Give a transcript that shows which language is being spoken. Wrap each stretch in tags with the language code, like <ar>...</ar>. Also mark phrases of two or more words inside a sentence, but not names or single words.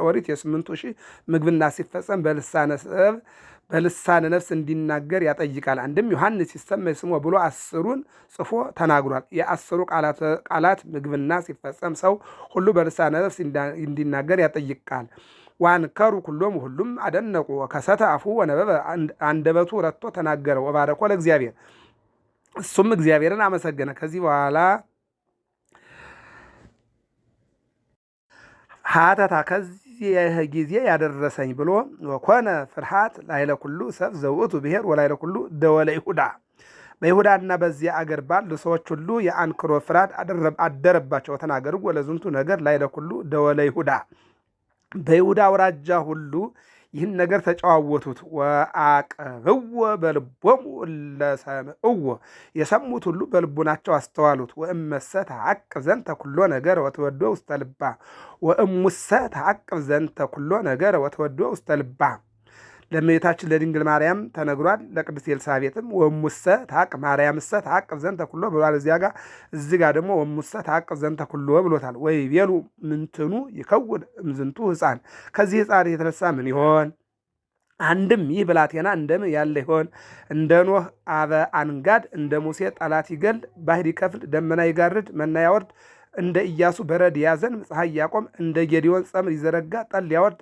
<am>ኦሪት የ8,000 ምግብና ሲፈጸም በልሳነ ነፍስ እንዲናገር ያጠይቃል። አንድም</am> <gez>ዮሐንስ ይሰመይ ስሙ</gez> <am>ብሎ 10ሩን ጽፎ ተናግሯል። የ10ሩ ቃላት ምግብና ሲፈጸም ሰው ሁሉ በልሳነ ነፍስ እንዲናገር ያጠይቃል።</am> <gez>ዋንከሩ ኩሎም፣</gez> <am>ሁሉም አደነቁ።</am> <gez>ወከሰተ አፉ ወነበበ፣</gez> <am>አንደበቱ ረቶ ተናገረ።</am> <gez>ወባረኮ ለእግዚአብሔር፣</gez> <am>እሱም እግዚአብሔርን አመሰገነ። ከዚህ በኋላ ሀተታ ከዚህ ጊዜ ያደረሰኝ ብሎ</am> <gez>ወኮነ ፍርሃት ላይለ ኩሉ ሰብ ዘውእቱ ብሔር ወላይለ ኩሉ ደወለ ይሁዳ፣</gez> <am>በይሁዳና በዚያ አገር ባሉ ሰዎች ሁሉ የአንክሮ ፍርሃት አደረባቸው። ተናገሩ</am> <gez>ወለዝንቱ ነገር ላይለ ኩሉ ደወለ ይሁዳ፣</gez> <am>በይሁዳ አውራጃ ሁሉ ይህን ነገር ተጨዋወቱት።</am> <gez>ወአቀብዎ በልቦሙ ለሰምዕዎ፣</gez> <am>የሰሙት ሁሉ በልቡናቸው አስተዋሉት።</am> <gez>ወእመሰ ተዐቅብ ዘንተ ኩሎ ነገር ወተወዶ ውስተ ልባ፣ ወእሙሰ ተዐቅብ ዘንተ ኩሎ ነገር ወተወዶ ውስተ ልባ።</gez> <am>ለእመቤታችን ለድንግል ማርያም ተነግሯል።</am> <gez>ለቅድስት ኤልሳቤጥም ወሙሰ ተዐቅብ ማርያምሰ ተዐቅብ ዘንተ ኩሎ ብሏል።</gez> <am>እዚህ ጋር ደግሞ</am> <gez>ወሙሰ ተዐቅብ ዘንተ ኩሎ ብሎታል። ወይቤሉ ምንትኑ ይከውን እምዝንቱ ሕፃን፣</gez> <am>ከዚህ ሕፃን የተነሳ ምን ይሆን? አንድም ይህ ብላቴና እንደምን ያለ ይሆን? እንደ ኖህ አበ አንጋድ፣ እንደ ሙሴ ጠላት ይገል፣ ባሕር ይከፍል፣ ደመና ይጋርድ፣ መና ያወርድ፣ እንደ ኢያሱ በረድ ያዘን፣ ፀሐይ ያቆም፣ እንደ ጌዲዮን ጸምር ይዘረጋ፣ ጠል ያወርድ፣</am>